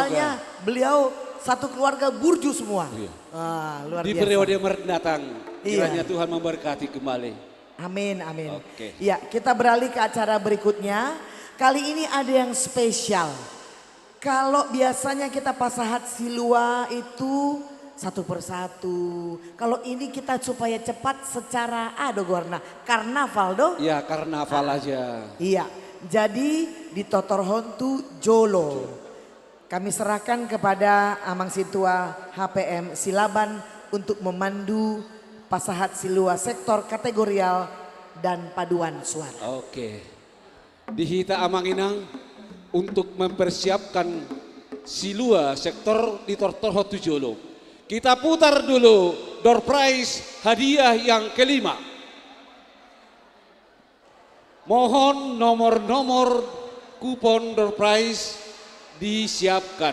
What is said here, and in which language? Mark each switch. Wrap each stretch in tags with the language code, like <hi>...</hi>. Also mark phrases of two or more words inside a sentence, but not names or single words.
<id>Soalnya beliau satu keluarga burju semua. Iya. Luar Di biasa. periode mendatang, Iya. kiranya Tuhan memberkati kembali. Amin, amin. Oke. Ya, kita beralih ke acara berikutnya. Kali ini ada yang spesial. Kalau biasanya kita</id> <bbc>pasahat silua</bbc> <id>itu satu persatu. Kalau ini kita supaya cepat secara warna karnaval do. Ya karnaval aja. Iya, jadi di Totor Hontu Jolo. Kami serahkan kepada Amang Situa HPM Silaban untuk memandu</id> <bbc>pasahat silua</bbc> <id>sektor kategorial dan paduan suara. Oke. Dihita Amang Inang untuk mempersiapkan silua sektor di Totor Hontu Jolo. Kita putar dulu</id> <en>door prize</en> <id>hadiah yang kelima. Mohon nomor-nomor kupon</id> <en>door prize</en> <id>disiapkan.</id>